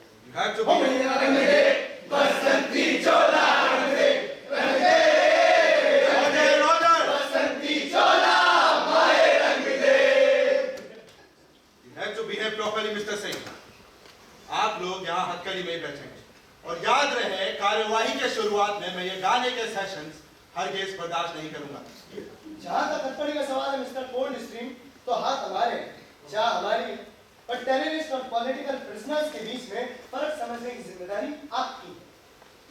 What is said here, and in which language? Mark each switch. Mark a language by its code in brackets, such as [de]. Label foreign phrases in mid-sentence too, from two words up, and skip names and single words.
[en] You have to ओ be. [hi] मैया रंग दे बसंती चोला रंग दे [en] Roger, Roger. [hi] बसंती चोला माए रंग दे। [en] You have to behave properly, Mr. Singh. [hi] आप लोग यहाँ हथकड़ी में ही बैठेंगे और याद रहे कार्यवाही के शुरुआत में मैं ये गाने के सेशंस हरगिज़ बर्दाश्त नहीं करूंगा। जहाँ तक हथकड़ी का सवाल है मिस्टर कोल्ड स्ट्रीम, तो हाथ हमारे हैं, चाह हमारी है, और टेररिस्ट और [en] political prisoners [hi] के बीच में फर्क समझने की जिम्मेदारी आपकी है।